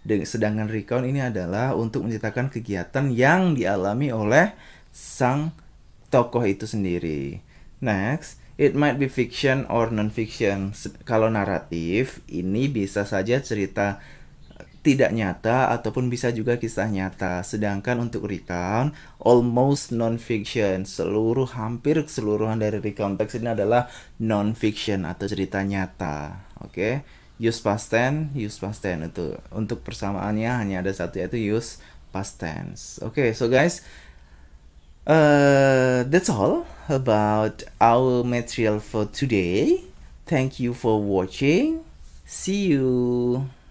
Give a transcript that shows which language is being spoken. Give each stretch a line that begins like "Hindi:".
Indonesian: Sedangkan recount ini adalah untuk menceritakan kegiatan yang dialami oleh sang tokoh itu sendiri.
English: Next, it might be fiction or non-fiction.
Indonesian: Kalau naratif, ini bisa saja cerita tidak nyata ataupun bisa juga kisah nyata. Sedangkan untuk recount,
English: almost non-fiction.
Indonesian: Hampir keseluruhan dari recount text ini adalah non-fiction atau cerita nyata. Oke.
English: Use past tense
Indonesian: itu. Untuk persamaannya hanya ada satu, yaitu use past tense.
English: Oke, so guys, that's all about our material for today. Thank you for watching. See you.